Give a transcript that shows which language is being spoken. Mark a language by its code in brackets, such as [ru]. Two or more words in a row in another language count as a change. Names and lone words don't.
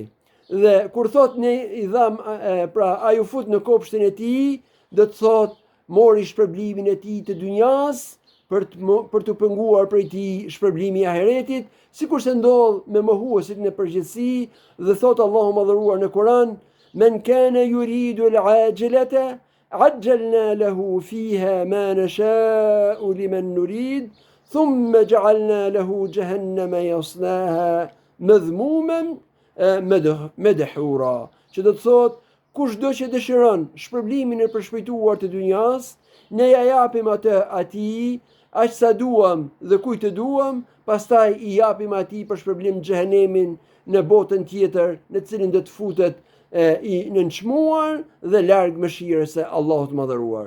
[sq] Dhe kur thot ne i dham, pra ai u fut në kopshtin e tij, do të thot mori shpërblimin e tij të dynjas për të penguar prej tij shpërblimi i ahiretit, sikur se ndodh me mohuesit në përgjithësi. Dhe thot Allahu madhëruar në Kur'an: [ar] "من كان يريد العاجلة عجلنا له فيها ما نشاء لمن نريد ثم جعلنا له جهنم يصلاها مذموما مدحورا." [sq] Që do të thot, kushdo që dëshiron shpërblimin e përshpejtuar të dynjas, ne ja japim atë atij aq sa duam dhe kujt të duam, pastaj i japim atij për shpërblim xhehenemin në botën tjetër, në cilin do të futet i nënçmuar dhe larg mëshirës së Allahut madhëruar.